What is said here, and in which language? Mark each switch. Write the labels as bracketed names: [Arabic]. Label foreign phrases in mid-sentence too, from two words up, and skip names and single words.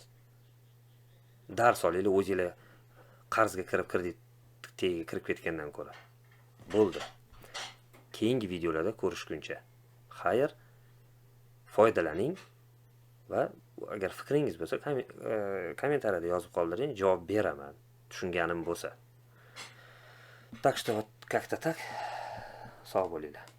[Uzbek] Dars olaylik, o'zinglar qarzga kredit tagiga kirib ketgandan ko'ra. Bo'ldi. Keyingi videolarda ko'rishguncha. Xayr, foydalaning va agar fikringiz bo'lsa, kommentariyada yozib qoldiring, javob beraman, tushunganim bo'lsa. [Russian] Так что вот как-то так. [Uzbek] Sog' bo'linglar.